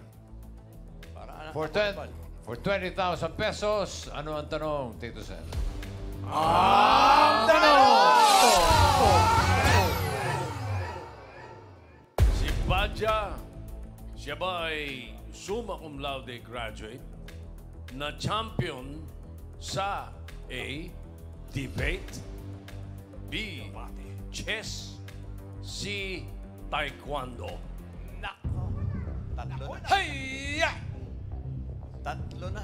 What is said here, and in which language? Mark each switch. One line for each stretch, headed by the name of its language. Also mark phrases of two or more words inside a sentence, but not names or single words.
Filipino: Para
English: For 20,000 pesos,
Filipino: ano ang tanong, Tito Sen? Si Baja, siya ba ay
Latin: summa cum laude
Filipino: graduate na champion sa A. Debate, B. Chess, C. Taekwondo. Nako. Tatlo na. Hayya! Tatlo na.